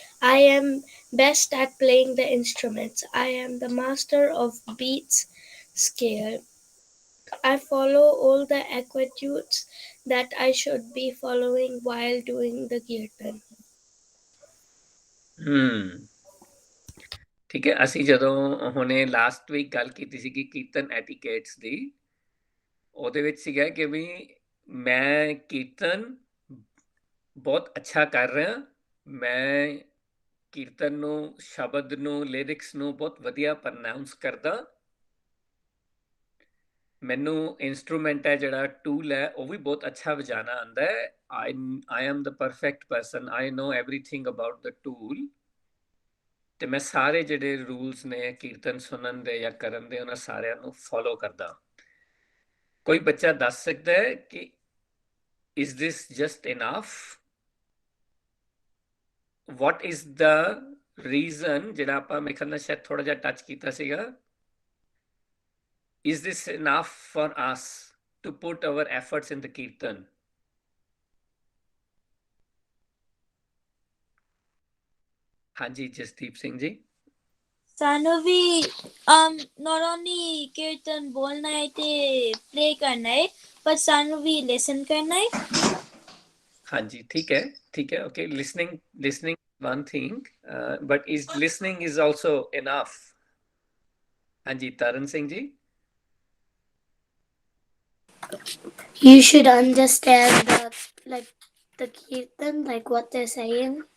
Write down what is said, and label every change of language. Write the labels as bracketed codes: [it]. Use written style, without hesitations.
[en] I am best at playing the instruments. I am the master of beats scale. I follow all the equitudes that I should be following while doing the kirtan. [pa] ਠੀਕ ਹੈ, ਅਸੀਂ ਜਦੋਂ ਹੁਣੇ last week ਗੱਲ ਕੀਤੀ ਸੀ ਕਿ ਕੀਰਤਨ etiquettes ਦੀ, ਉਹਦੇ ਵਿੱਚ ਸੀਗਾ ਕਿ ਵੀ ਮੈਂ ਕੀਰਤਨ ਬਹੁਤ ਅੱਛਾ ਕਰ ਰਿਹਾ, ਮੈਂ ਕੀਰਤਨ ਨੂੰ, ਸ਼ਬਦ ਨੂੰ, ਲਿਰਿਕਸ ਨੂੰ ਬਹੁਤ ਵਧੀਆ ਪ੍ਰੋਨਾਂਸ ਕਰਦਾ, ਮੈਨੂੰ ਇੰਸਟਰੂਮੈਂਟ ਹੈ ਜਿਹੜਾ ਟੂਲ ਹੈ ਉਹ ਵੀ ਬਹੁਤ ਅੱਛਾ ਵਜਾਣਾ ਆਉਂਦਾ ਹੈ। [en] I am the perfect person, I know everything about the tool. [pa] ਤੇ ਮੈਂ ਸਾਰੇ ਜਿਹੜੇ ਰੂਲਸ ਨੇ ਕੀਰਤਨ ਸੁਣਨ ਦੇ ਜਾਂ ਕਰਨ ਦੇ ਉਹਨਾਂ ਸਾਰਿਆਂ ਨੂੰ ਫੋਲੋ ਕਰਦਾ। ਕੋਈ ਬੱਚਾ ਦੱਸ ਸਕਦਾ ਹੈ ਕਿ [en] is this just enough? What is the reason, [pa] ਜਿਹੜਾ ਆਪਾਂ ਮੇਰੇ ਖਿਆਲ ਨਾਲ ਸ਼ਾਇਦ ਥੋੜਾ ਜਿਹਾ ਟੱਚ ਕੀਤਾ ਸੀਗਾ, [en] is this enough for us to put our efforts in the kirtan? [pa] ਹਾਂਜੀ, ਜਸਦੀਪ ਸਿੰਘ ਜੀ। ਸਾਨੂੰ ਵੀ [en] not only [pa] ਕੀਰਤਨ ਬੋਲਣਾ ਹੈ ਤੇ play ਕਰਨਾ ਹੈ, ਪਰ ਸਾਨੂੰ ਵੀ listen ਕਰਨਾ ਹੈ। ਹਾਂਜੀ, ਠੀਕ ਹੈ, ਠੀਕ ਹੈ, [en] okay, listening one thing, but is listening is also enough? [pa] ਹਾਂਜੀ, Tarn Singh ji. [en] You should understand the kirtan, like what they're saying.